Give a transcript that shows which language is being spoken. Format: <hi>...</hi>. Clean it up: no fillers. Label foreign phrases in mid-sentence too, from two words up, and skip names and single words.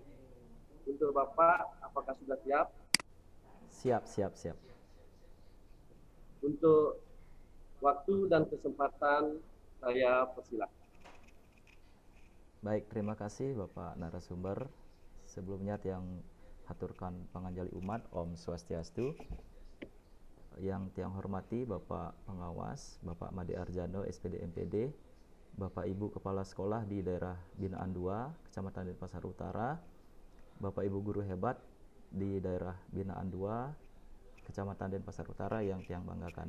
<id>Untuk Bapak, apakah sudah siap? Siap. Untuk waktu dan kesempatan, saya persilakan. Baik, terima kasih Bapak narasumber. Sebelumnya tiang haturkan</id> <ban>panganjali umat Om Swastiastu.</ban> <id>Yang tiang hormati Bapak Pengawas, Bapak Made Arjano SPD MPD, Bapak Ibu Kepala Sekolah di daerah Binaan 2, Kecamatan Denpasar Utara, Bapak Ibu Guru hebat di daerah Binaan 2, Kecamatan Denpasar Utara yang tiang banggakan.</id>